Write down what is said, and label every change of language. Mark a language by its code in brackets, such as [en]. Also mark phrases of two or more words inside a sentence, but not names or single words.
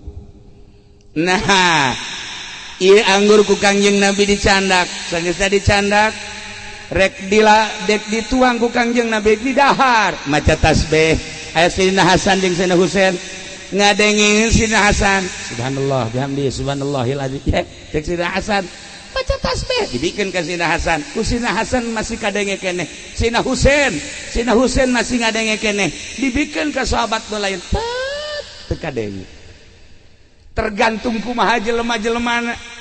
[su] Nah ieu anggur ku Kangjeng Nabi dicandak sageus dicandak rek dituang ku Kangjeng Nabi di dahar maca tasbih aya Sidina Hasan jeung Sidina Husain ngadengin Sidina Hasan [ar] سبحان الله بحمده سبحان الله العظيم [su] cek Sidina Hasan maca tasbih dibikeun ka Sidina Hasan ku Sidina Hasan masih kadenge keneh Sidina Husain masih ngadenge keneh dibikeun ka sahabat nu lain teu kadenge tergantung kumaha jelema-jelemana